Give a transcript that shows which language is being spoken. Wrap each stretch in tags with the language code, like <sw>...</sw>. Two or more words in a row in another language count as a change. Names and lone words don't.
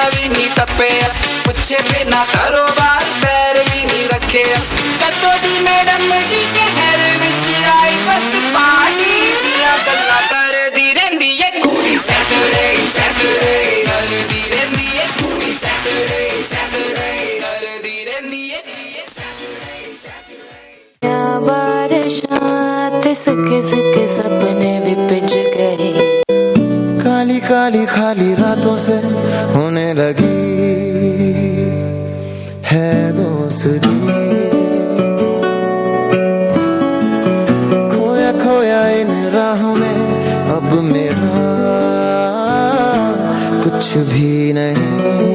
<pa>ਵੀ ਨਹੀਂ ਟੱਪਿਆ ਪੁੱਛੇ ਬਿਨਾ ਕਾਰੋਬਾਰ ਪੈਰ ਵੀ ਨਹੀਂ ਰੱਖਿਆ ਕਦੋਂ ਦੀ ਮੈਡਮ ਜੀ ਸ਼ਹਿਰ ਵਿੱਚ ਆਈ ਬਸ ਪਾਰਟੀ ਦੀਆਂ ਗੱਲਾਂ ਕਰਦੀ ਰਹਿੰਦੀ ਏ ਕੁੜੀ ਸੈਟਰਡੇ ਕਰਦੀ ਰਹਿੰਦੀ ਏ ਕੁੜੀ ਸੈਟਰਡੇ ਕਰਦੀ ਰਹਿੰਦੀ ਏ</pa> <hi>बारिशां ते सुखे सुखे सपने भी पिच गए. काली काली खाली रातों से होने लगी है दोस्ती. खोया खोया इन राहों में अब मेरा कुछ भी नहीं.</hi>